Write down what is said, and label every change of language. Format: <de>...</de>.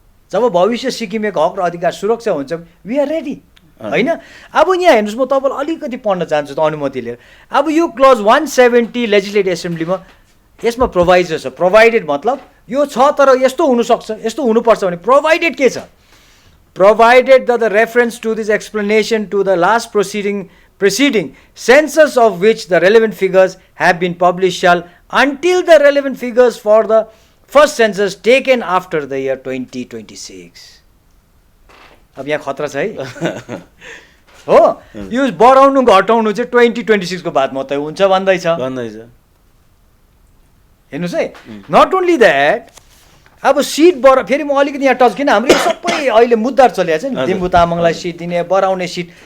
<ne>जब भविष्य सिक्किमेको हक र अधिकार सुरक्षा हुन्छ</ne> <en>we are ready</en> <ne>होइन। अब यहाँ हेर्नुहोस्, म तपाईँलाई अलिकति पढ्न चाहन्छु त अनुमति लिएर। अब यो क्लज 170 लेजिस्लेटिभ एसेम्ब्लीमा यसमा प्रोभाइजर छ। प्रोभाइडेड मतलब यो छ तर यस्तो हुनसक्छ यस्तो हुनुपर्छ भने प्रोभाइडेड के छ?</ne> <en>Provided that the reference to this explanation to the last preceding census of which the relevant figures have been published shall until the relevant figures for the first census taken after the year 2026.</en> <ne>अब यहाँ खतरा छ है हो, यो बढाउनु घटाउनु चाहिँ 2026 को बाद मात्रै हुन्छ भन्दैछ। हेर्नुहोस् है,</ne> <en>not only that,</en> <ne>अब सिट फेरि म अलिकति यहाँ टच, किन हाम्रो यो सबै अहिले मुद्दा चलिरहेको छ नि, लिम्बू तामाङलाई सिट दिने, बढाउने सिट।</ne>